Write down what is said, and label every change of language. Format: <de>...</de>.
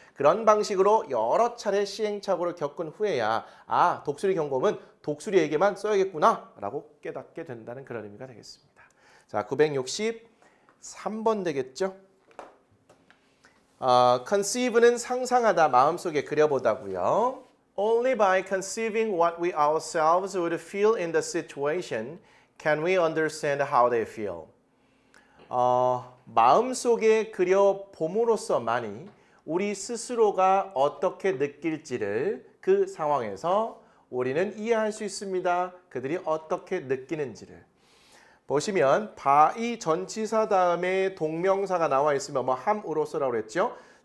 <ko>그런 방식으로 여러 차례 시행착오를 겪은 후에야 독수리 경고음은 독수리에게만 써야겠구나 라고 깨닫게 된다는 그런 의미가 되겠습니다. 자, 963번 되겠죠? conceive는 상상하다, 마음속에 그려보다고요.</ko> <en>Only by conceiving what we ourselves would feel in the situation can we understand how they feel.</en> <ko>마음속에 그려봄으로써만이 우리 스스로가 어떻게 느낄지를 그 상황에서 우리는 이해할 수 있습니다. 그들이 어떻게 느끼는지를. 보시면 바이 전치사 다음에 동명사가 나와 있으면 함으로써라고 그랬죠.</ko>